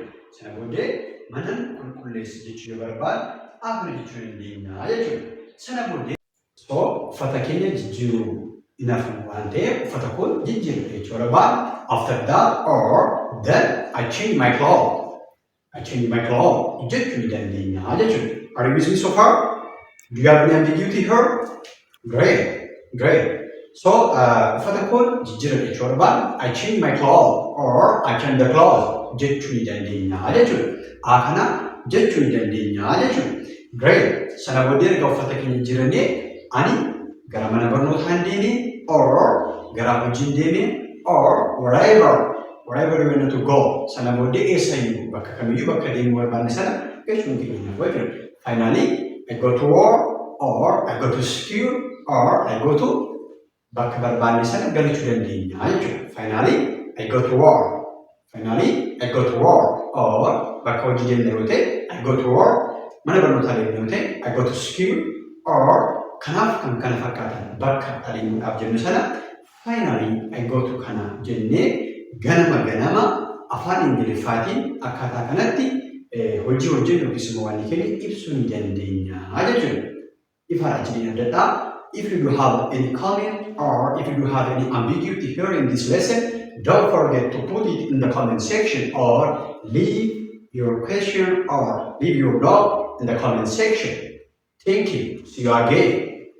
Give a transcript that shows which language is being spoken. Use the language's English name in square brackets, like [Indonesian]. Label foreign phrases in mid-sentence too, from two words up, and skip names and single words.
[Oromo] Sana booddee mana qulqulleessi jechuu yoo barbaadu afur jechuu dandeenya jechuudha. Sana booddee so uffata keenya jijjiiruu inafu waan ta'eef uffata kun jijjiiruu jechuu barbaadu. [English] After that or then I change my clothes. I change my clothes. [Oromo] Jechuu ni dandeenya jechuudha. [English] Are you with me so far? Do you have any ambiguity here? Great, great. [Oromo] So uffata kun jijjiiruu jechuu barbaadu. [English] I change my clothes or I change the clothes [Oromo] jechuu ni dandeenya jechuudha. Akana jechuu ni dandeenya jechuudha. Great. Sana booddee erga uffata keenya jijjiirannee ani gara mana barnootaa deemee or gara hojii deemee [English] or wherever you want to go. [Oromo] Sana booddee eessayyuu bakka kamiyyuu bakka deemuu barbaanne sana jechuun keenya jechuudha. [English] Finally, I go to work or I go to school or I go to [Oromo] bakka barbaanne sana galchuu dandeenya jechuudha. [English] Finally, I go to work. Finally, I go to work or [Oromo] bakka hojii deemne yoo ta'e [English] I go to work. [Oromo] Mana barnootaa deemne yoo ta'e [English] I go to school or [Oromo] kanaaf kan kana fakkaatan bakka adeemuudhaaf jennu sana [English] finally I go to [Oromo] kana jennee ganama afaan Ingiliffaatiin akkaataa kanatti hojii hojjennu yookiis immoo waan keenya ibsuu ni dandeenya jechuudha. Ifaadha jedhanii abdadhaa. [English] If you do have any comment or if you do have any ambiguity here in this lesson, don't forget to put it in the comment section or leave your question or leave your blog in the comment section. Thank you. See you again.